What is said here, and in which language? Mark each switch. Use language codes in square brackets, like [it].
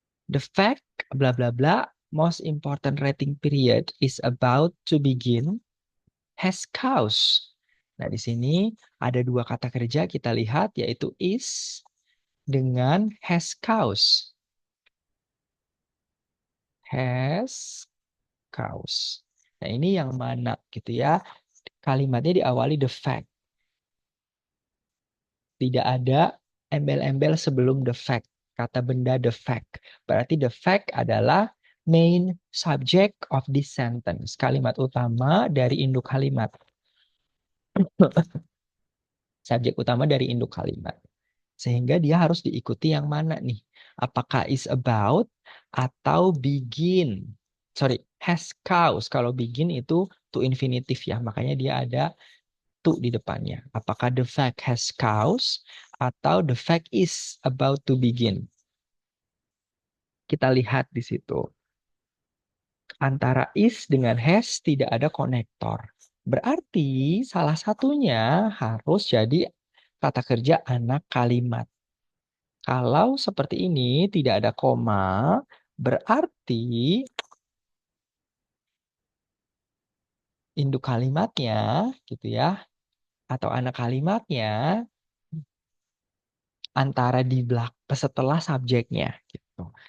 [en] The fact bla bla bla most important rating period is about to begin has cause. [id] Nah, di sini ada dua kata kerja kita lihat yaitu is dengan has cause. [en] Has cause. [id] Nah, ini yang mana gitu ya? Kalimatnya diawali the fact. Tidak ada embel-embel sebelum the fact. Kata benda the fact. Berarti [en] the fact adalah main subject of this sentence. [id] Kalimat utama dari induk kalimat. Subjek utama dari induk kalimat. Sehingga dia harus diikuti yang mana nih? Apakah is about atau begin? [en] Sorry, has cause. [id] Kalau begin itu to infinitive ya. Makanya dia ada to di depannya. Apakah [en] the fact has cause [id] atau [en] the fact is about to begin? [id] Kita lihat di situ. Antara is dengan has tidak ada konektor. Berarti salah satunya harus jadi kata kerja anak kalimat. Kalau seperti ini tidak ada koma, berarti induk kalimatnya gitu ya, atau anak kalimatnya antara di belakang setelah subjeknya gitu.